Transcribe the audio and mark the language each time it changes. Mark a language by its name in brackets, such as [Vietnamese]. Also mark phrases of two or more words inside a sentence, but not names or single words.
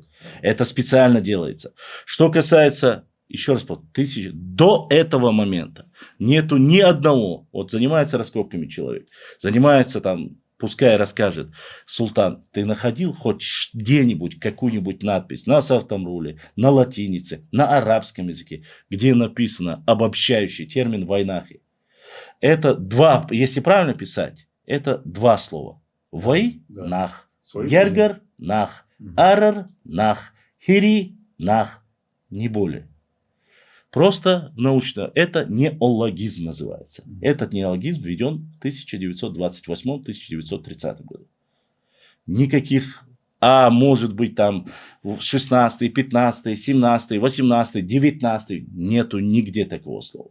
[Russian] Это специально делается. Что касается, еще раз повторю, до этого момента нету ни одного, вот занимается раскопками человек, занимается там, пускай расскажет, султан, ты находил хоть где-нибудь какую-нибудь надпись на Савтамруле, на латинице, на арабском языке, где написано обобщающий термин «войнахи»? Это 2, если правильно писать, это 2 слова. Вой-нах, гергар-нах, арар-нах, хири-нах, не более. Просто научно, это неологизм называется. Этот неологизм введен в 1928-1930 году. Никаких, может быть там 16, 15, 17, 18, 19, нету нигде такого слова.